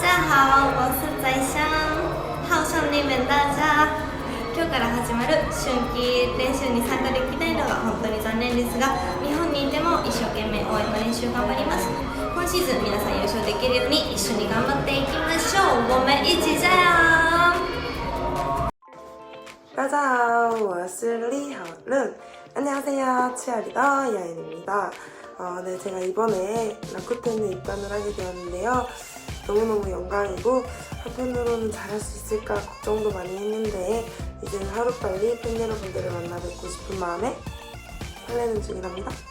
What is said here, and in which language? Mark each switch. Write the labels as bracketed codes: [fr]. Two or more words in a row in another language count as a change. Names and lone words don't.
[zh] 好，我是在香，好想你们大家。 [ja] 今日から始まる春季練習に参加できないのが本当に残念ですが、日本にいても一生懸命応援の練習頑張ります。今シーズン皆さん優勝できるように一緒に頑張っていきましょう。 [zh] 我们一起加油！大家好，我是 리허른。 [ko] 안녕하세요, 치어리더 야인입니다. 네, 제가 이번에 라쿠텐에 입단을 하게 되었는데요. 너무너무 영광이고 한편으로는 잘할 수 있을까 걱정도 많이 했는데 이제는 하루빨리 팬 여러분들을 만나 뵙고 싶은 마음에 설레는 중이랍니다.